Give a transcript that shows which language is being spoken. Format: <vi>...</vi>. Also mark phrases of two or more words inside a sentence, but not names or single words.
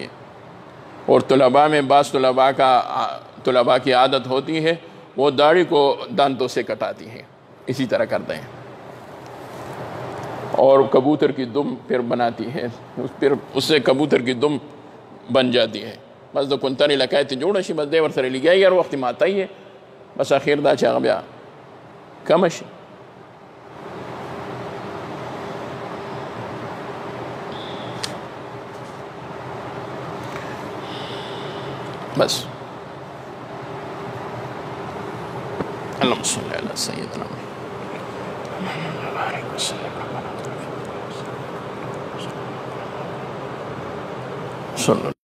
<ur>اور طلباء میں بعض طلباء کی عادت ہوتی ہے وہ داڑھی کو دانتوں سے کٹاتی ہے، اسی طرح کرتے ہیں. اور کبوتر کی دم پھر بناتی ہے، پھر اس سے کبوتر کی دم بن جاتی ہے.</ur> <ps>بس د کنترې لکایت جوړه شي، بس دی ورسره لګیایي، هر وخت ماتایي، بس اخیر دا چې هغه بیا کمه شي.</ps> <ar>بس اللهم صل على سيدنا محمد.</ar>